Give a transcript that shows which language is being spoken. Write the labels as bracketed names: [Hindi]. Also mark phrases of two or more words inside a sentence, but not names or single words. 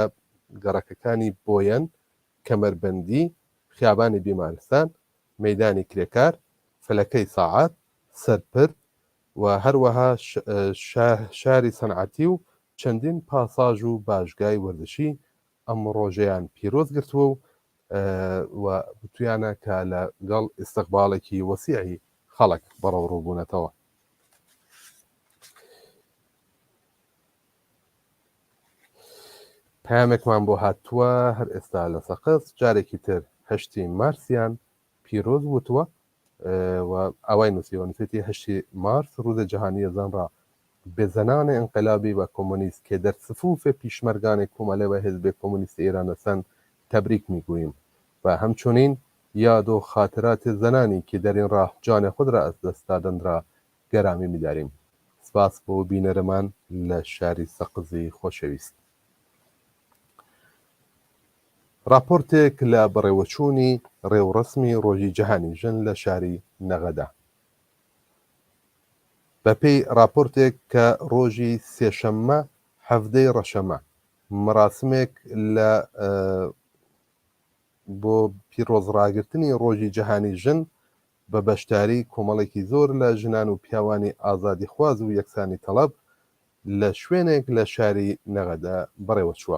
[Central Kurdish] گەڕەکەکانی بۆیەن، کەمەربەندی، خیابانی بیمارستان، مەیدانی کرێکار، فەلەکەی ساعات، سەرپرد و هەروەها شاری سەنعەتی و چەندین پاساژ و باشگای وەردەشی ئەم ڕۆژەیان پیرۆز گرتووە و بتویانە کە لەگەڵ ئیستیقباڵێکی وەسیعی خەڵک بەڕەو ڕووبوونەتەوە. پامێکمان بۆ هاتووە هەر ئێستا لە سەقز جارێکی تر 8 مارسیان پیرۆز وتووە و ئەوای نووسیەوە نووسێتی [Persian] 8 مارس روز جهانی زن را به زنان انقلابی و کمونیست که در صفوف پیشمرگان کماله و حزب کمونیست ایران هستند تبریک میگوییم و همچنین یاد و خاطرات زنانی که در این راه جان خود را از دست دادند را گرامی می‌داریم. [Central Kurdish] سپاس بۆ بینەرەمان لە شاری سەقزی خۆشەویست. راپۆرتێک لە بەڕێوەچوونی ڕێوڕەسمی ڕۆژی جیهانی ژن لە شاری نەغەدا. بەپێی راپۆرتێک کە ڕۆژی سێشەممە 17 ڕەشەمە مراسمێک لە بۆ پیرۆزڕاگرتنی ڕۆژی جیهانی ژن بە بەشداری کۆمەڵێکی زۆر لە ژنان و پیاوانی ئازادی خواز و یەکسانی تەڵەب لە شوێنێک لە شاری نەغەدا بەڕێوە چووە.